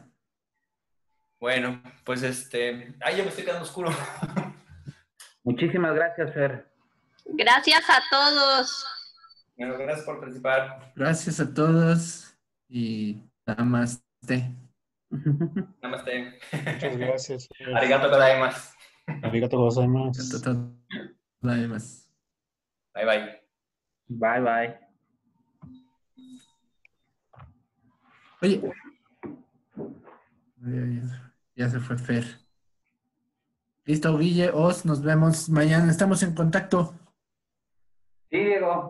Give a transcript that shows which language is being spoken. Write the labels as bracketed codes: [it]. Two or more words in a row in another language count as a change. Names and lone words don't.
[es] Bueno, pues ya me estoy quedando oscuro. Muchísimas gracias, Fer. Gracias a todos. Bueno, gracias por participar. Gracias a todos y namaste. Namaste. Muchas gracias. [ja] ありがとうございます. ありがとうございます. ありがとうございます. [en] Bye, bye. Bye, bye. [es] Oye. Ya se fue Fer. Listo, Guille, Os, nos vemos mañana. Estamos en contacto. Sí, Diego.